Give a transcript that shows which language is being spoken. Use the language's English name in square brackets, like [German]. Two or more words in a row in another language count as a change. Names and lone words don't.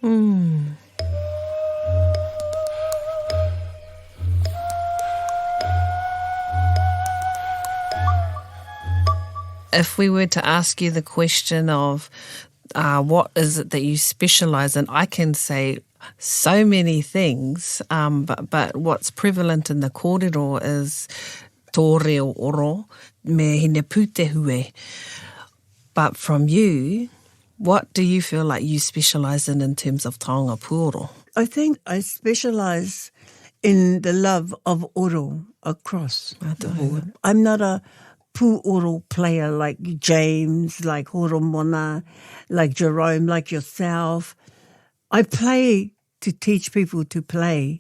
[English] If we were to ask you the question of what is it that you specialise in, I can say so many things, but what's prevalent in the kōrero is [Māori] tōreo me hine pūte hue. [English] But from you, what do you feel like you specialise in terms of [Māori] taonga pūoro? [English] I think I specialise in the love of oro across the board. I'm not a pūoro player like James, like Horomona, like Jerome, like yourself. I play to teach people to play.